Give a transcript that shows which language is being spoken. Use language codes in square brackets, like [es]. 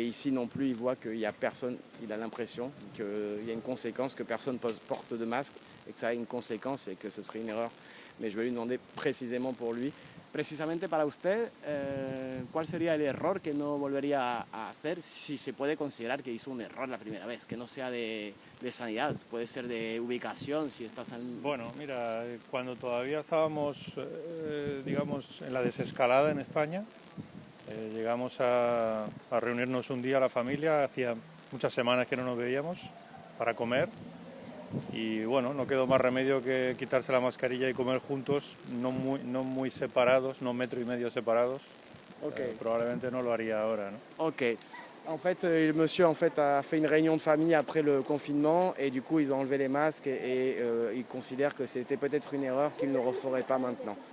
[fr] Et ici non plus, il voit qu'il n'y a personne, il a l'impression qu'il y a une conséquence, que personne porte de masque et que ça a une conséquence et que ce serait une erreur. Mais je vais lui demander précisément pour lui. [es] Precisamente para usted, ¿cuál sería el error que no volvería a hacer si se puede considerar que hizo un error la primera vez? Que no sea de sanidad, puede ser de ubicación, si estás en... Bueno, mira, cuando todavía estábamos, digamos, en la desescalada en España, llegamos a reunirnos un día la familia, hacía muchas semanas que no nos veíamos, para comer. Y bueno, no quedó más remedio que quitarse la mascarilla y comer juntos, no muy separados, no metro y medio separados. Ok. Probablemente no lo haría ahora, ¿no? Ok. [fr] En fait, le monsieur a fait une réunion de famille après le confinement et du coup, ils ont enlevé les masques et ils considèrent que c'était peut-être une erreur qu'ils ne referaient pas maintenant.